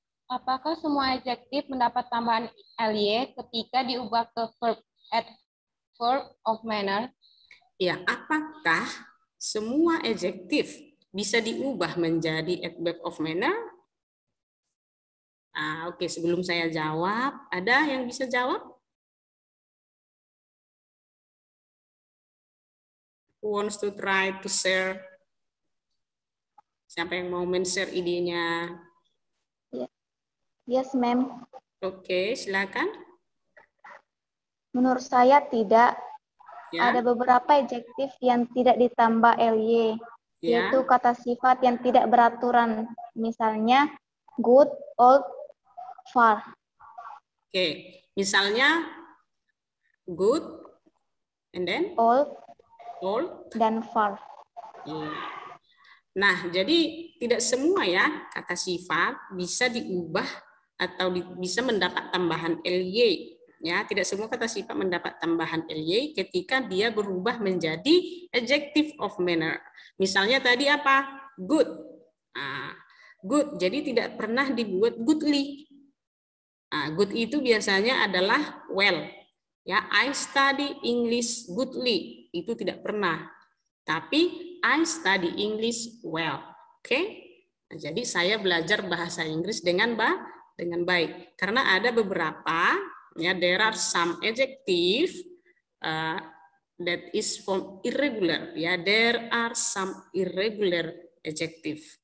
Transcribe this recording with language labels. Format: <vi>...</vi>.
<id>Apakah semua adjektif mendapat tambahan ly ketika diubah ke adverb of manner? ya. Apakah semua adjektif bisa diubah menjadi adverb of manner? Oke, sebelum saya jawab, ada yang bisa jawab?</id> <en>Who wants to try to share?</en> <id>Siapa yang mau men-share idenya?</id> <en>Yes, ma'am.</en> <id>Oke, silakan. Menurut saya tidak. Ya, Ada beberapa adjektif yang tidak ditambah ly, ya. yaitu kata sifat yang tidak beraturan. Misalnya, good, old, far. Oke, misalnya good,</id> <en>and then Old old.</en> <id>dan far. Iya. Nah, jadi tidak semua ya kata sifat bisa diubah atau bisa mendapat tambahan ly. Ya, tidak semua kata sifat mendapat tambahan ly ketika dia berubah menjadi adjective of manner. Misalnya tadi apa? Good. Good. Jadi tidak pernah dibuat goodly. Good itu biasanya adalah well.</id> <en>Ya, I study English goodly.</en> <id>Itu tidak pernah. Tapi</id> <en>I study English well.</en> <id>Oke? Nah, jadi saya belajar bahasa Inggris dengan baik. Karena ada beberapa, ya,</id> <en>there are some adjective that is from irregular. Ya, there are some irregular adjective.</en>